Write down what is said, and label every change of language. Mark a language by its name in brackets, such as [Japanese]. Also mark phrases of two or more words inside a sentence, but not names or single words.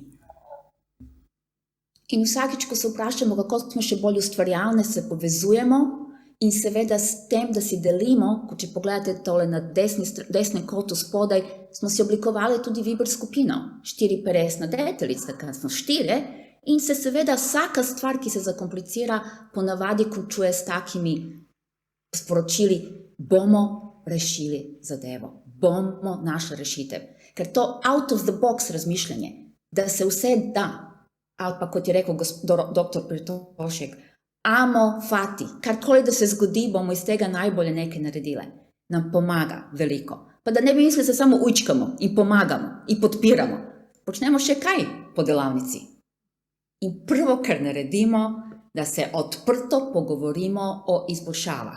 [Slovenian] In vsakič, ko se vprašamo, kako smo še bolj ustvarjalne, se povezujemo in seveda s tem, da si delimo, ko če pogledate tole na desnem kotu spodaj, smo si oblikovali tudi Viber skupino, 4-peresna deteljica, kaj smo 4, in se seveda vsaka stvar, ki se zakomplicira, ponavadi končuje s takimi sporočili, bomo rešili zadevo, bomo našli rešitev. Ker to [English] out of the box [Slovenian] razmišljanje, da se vse da, ali pa kot je rekel dr. Pretošek, [Latin] amo fati, [Slovenian] karkoli da se zgodi, bomo iz tega najbolje nekaj naredile, nam pomaga veliko. Pa da ne bi mislili, da se samo ujčkamo in pomagamo in podpiramo. Počnemo še kaj po delavnici. In prvo, kar naredimo, da se odprto pogovorimo o izboljšavah.